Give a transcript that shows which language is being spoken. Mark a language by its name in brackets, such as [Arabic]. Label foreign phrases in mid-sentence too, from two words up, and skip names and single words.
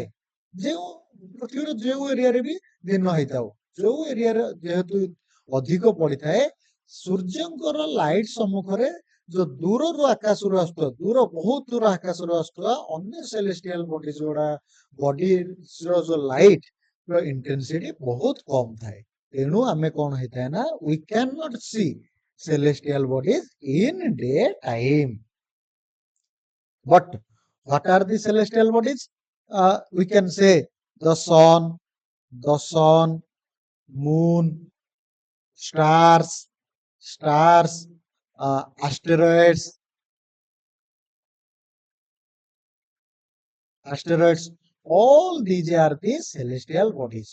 [Odia] ଯେଉଁ ପୃଥିବୀର ଯେଉଁ ଏରିଆରେ ବି ଦିନ ହେଇଥାଉ ଯୋଉ ଏରିଆରେ ଯେହେତୁ ଅଧିକ ପଡିଥାଏ ସୂର୍ଯ୍ୟଙ୍କର ଲାଇଟ ସମ୍ମୁଖରେ ଯୋଉ ଦୂରରୁ ଆକାଶରୁ ଆସୁଥିବା ଦୂର ବହୁତ ଦୂର ଆକାଶରୁ ଆସୁଥିବା ଅନ୍ୟ [English] celestial body [Odia] ଯୋଉଟା ବଡିର ଯୋଉ ଲାଇଟ ର ଇଣ୍ଟେନ୍ସିଟି ବହୁତ କମ ଥାଏ ତେଣୁ ଆମେ କଣ ହେଇଥାଏ ନା [English] we cannot see celestial bodies in daytime. But what are the celestial bodies? We can say the sun, moon, stars, asteroids, all these are the celestial bodies.